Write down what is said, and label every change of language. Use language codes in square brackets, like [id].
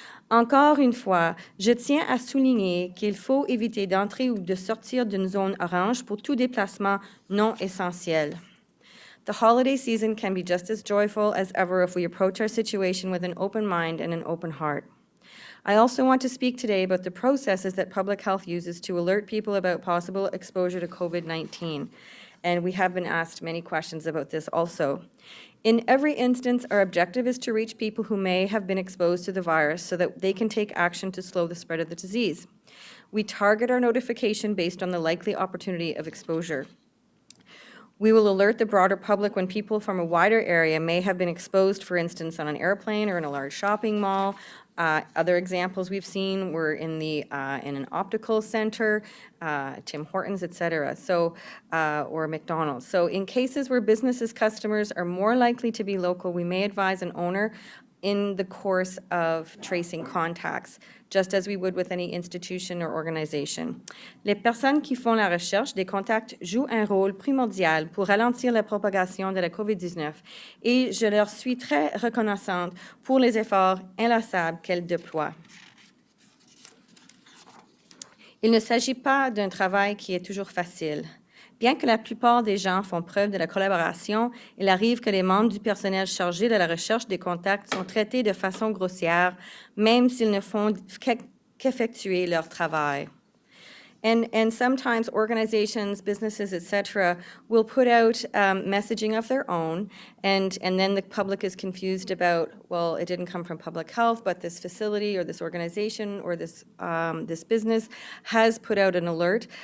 [fr] Encore une fois, je tiens à souligner qu'il faut éviter d'entrer ou de sortir d'une zone orange pour tout déplacement non essentiel. [en] The holiday season can be just as joyful as ever if we approach our situation with an open mind and an open heart. I also want to speak today about the processes that public health uses to alert people about possible exposure to COVID-19. And we have been asked many questions about this also. In every instance, our objective is to reach people who may have been exposed to the virus so that they can take action to slow the spread of the disease. We target our notification based on the likely opportunity of exposure. We will alert the broader public when people from a wider area may have been exposed, for instance, on an airplane or in a large shopping mall. Other examples we've seen were in an optical center, Tim Hortons, et cetera, or McDonald's. So in cases where businesses' customers are more likely to be local, we may advise an owner in the course of tracing contacts, just as we would with any institution or organization. [fr] Les personnes qui font la recherche des contacts jouent un rôle primordial pour ralentir la propagation de la COVID-19 et je leur suis très reconnaissante pour les efforts inlassables qu'elles déploient. Il ne s'agit pas d'un travail qui est toujours facile. Bien que la plupart des gens font preuve de la collaboration, il arrive que les membres du personnel chargés de la recherche des contacts sont traités de façon grossière, même s'ils ne font qu'effectuer leur travail. [en] And sometimes organizations, businesses, etc., will put out messaging of their own, and then the public is confused about, well, it didn't come from public health, but this facility or this organization or this business has put out an alert.